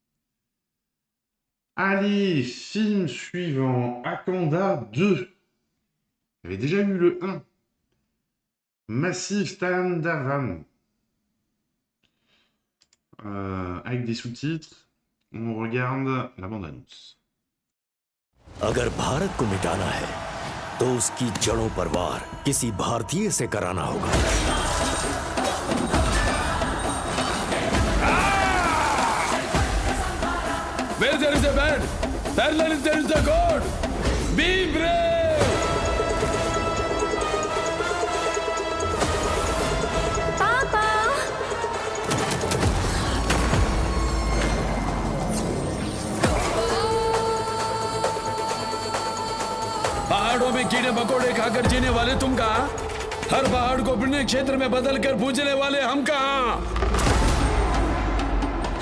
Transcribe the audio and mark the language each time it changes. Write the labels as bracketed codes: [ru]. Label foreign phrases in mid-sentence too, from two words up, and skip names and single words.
[fr] Allez, film suivant, Akanda 2. Il y avait déjà eu le 1. Massive Tandavan. Avec des sous-titres, on regarde la bande-annonce. [hi] अगर भारत को मिटाना है तो उसकी जड़ों पर वार किसी भारतीय से कराना होगा। [en] Where there is a man, parallel there is a God. Be brave. Papa. [hi] पहाड़ों में कीड़े मकोड़े खाकर जीने वाले तुम कहाँ? हर पहाड़ को पुण्य क्षेत्र में बदल कर पूजने वाले हम कहाँ?